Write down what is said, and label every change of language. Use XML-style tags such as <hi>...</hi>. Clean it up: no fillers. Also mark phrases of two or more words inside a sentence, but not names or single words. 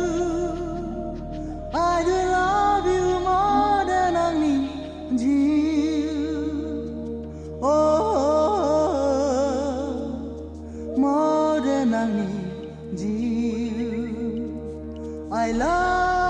<en>I do love you more than</en> <brx>आंनि जिउ,</brx> <en>more than</en> <brx>आंनि जिउ,</brx> <en>I love</en>